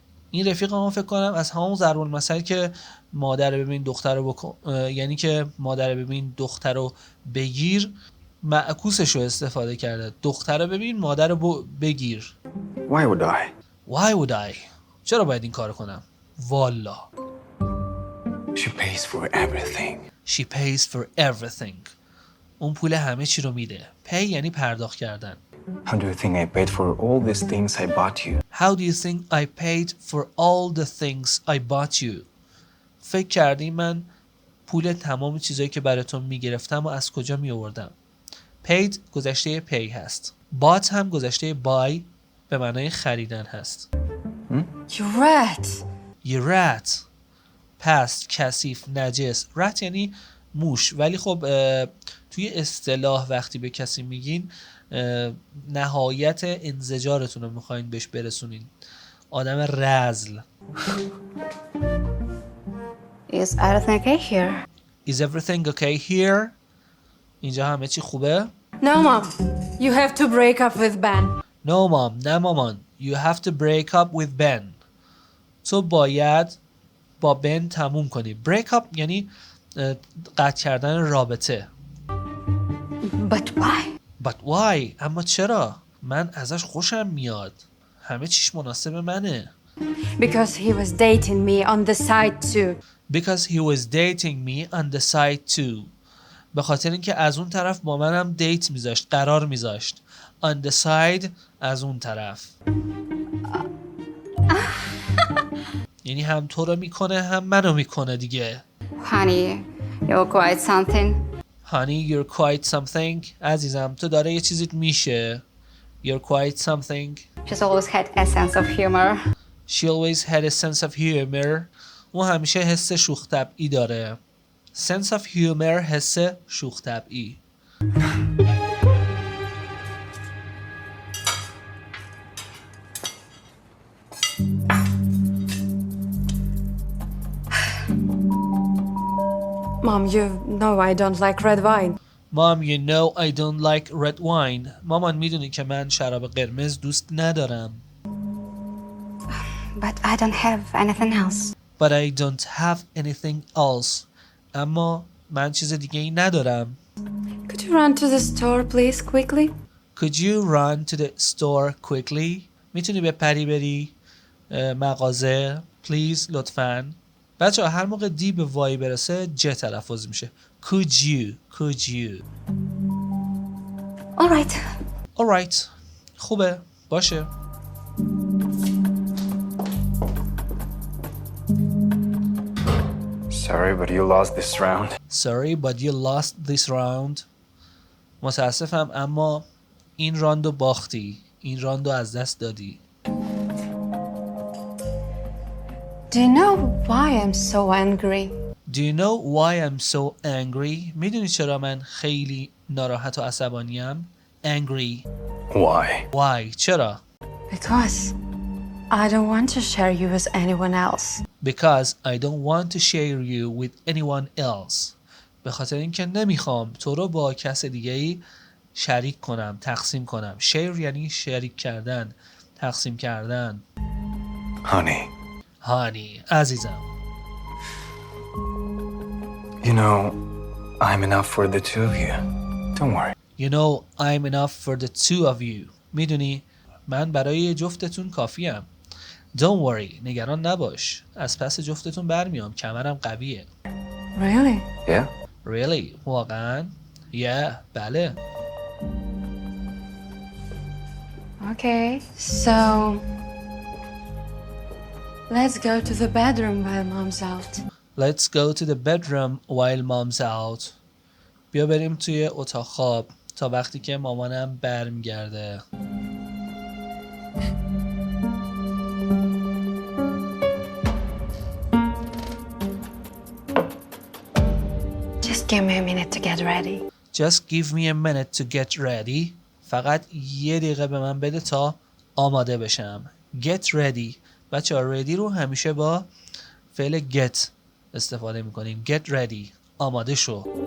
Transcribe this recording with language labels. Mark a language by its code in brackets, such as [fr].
[fa] این رفیق هم فکر کنم از همون ضرب المثل که مادر ببین دختر رو بکن، یعنی که مادر ببین دختر رو بگیر، معکوسش رو استفاده کرده. دختر رو ببین مادر رو بگیر. [en] Why would I? Why would I? [fa] چرا باید این کار کنم؟ والا. [en] She pays for everything. She pays for everything. [fa] اون پول همه چی رو میده. Pay یعنی پرداخت کردن. [en] How do you think I paid for all these things I bought you? How do you think I paid for all the things I bought you? [fa] فکر کردی من پول تمام چیزایی که برای تو میگرفتم و از کجا می آوردم؟ Paid گذشته pay هست. Bought هم گذشته buy به معنای خریدن هست. [en] You rat. [fa] You rat. پست، کثیف، نجس. rat یعنی موش. ولی خب توی اصطلاح وقتی به کسی میگین نهایت انزجارتون رو میخواین بهش برسونین. آدم رذل. [en] Is everything okay here? Is everything okay here? [fa] اینجا همه چی خوبه؟ [en] No, Mom. You have to break up with Ben. No mom, نه مامان. You have to break up with Ben. [fa] تو باید با بن تموم کنی. Break up یعنی قطع کردن رابطه. [en] But why? [fa] But why? اما چرا؟ من ازش خوشم میاد. همه چیش مناسب منه. [en] Because he was dating me on the side too. Because he was dating me on the side too. [fa] به خاطر اینکه از اون طرف با منم دیت میذاشت، قرار میذاشت. On the side از اون طرف. یعنی هم تو رو میکنه هم منو میکنه دیگه. [en] Honey, you're quite something. Honey, you're quite something. [fa] عزیزم تو داره یه چیزیت میشه. [en] You're quite something. She's always had a sense of humor. She always had a sense of humor. [fa] اون همیشه حس شوخ طبعی داره. Sense of humor حس شوخ طبعی. [en] Mom, you know I don't like red wine. Mom, you know I don't like red wine. [fa] مامان میدونی که من شراب قرمز دوست ندارم. [en] But I don't have anything else. But I don't have anything else. [fa] اما من چیز دیگه ای ندارم. [en] Could you run to the store, please, quickly? Could you run to the store quickly? [fa] میتونی بری مغازه please لطفاً. بچه هر موقع دی به وای برسه ج تلفظ میشه. [en] Could you Alright. [fa] Alright. خوبه باشه. [en] Sorry, but you lost this round. Sorry but you lost this round. [fa] متاسفم اما این راندو باختی. این راندو از دست دادی. [en] Do you know why I'm so angry? Do you know why I'm so angry? [fa] میدونی چرا من خیلی ناراحت و عصبانیم؟ Angry. [en] Why? Why? چرا؟ Because I don't want to share you with anyone else. Because I don't want to share you with anyone else. [fa] به خاطر اینکه نمیخوام تو رو با کس دیگه‌ای شریک کنم، تقسیم کنم. share یعنی شریک کردن، تقسیم کردن. [en] Honey, Honey، عزیزم. you know, I'm enough for the two of you. Don't worry. You know I'm enough for the two of you. [fa] میدونی من برای جفتتون کافیم. Don't worry. نگران نباش. از پس جفتتون برمیام. کمرم قویه. [en] Really? Yeah? Really? واقعا؟ Yeah. بله. Okay, so let's go to the bedroom while mom's out. Let's go to the bedroom while mom's out. [fa] بیا بریم توی اتاق خواب تا وقتی که مامانم برمیگرده. [en] Just give me a minute to get ready. Just give me a minute to get ready. [fa] فقط یه دقیقه به من بده تا آماده بشم. [en] Get ready. [fa] بچه ها ready رو همیشه با فعل get استفاده میکنیم. [en] Get ready. آماده شو.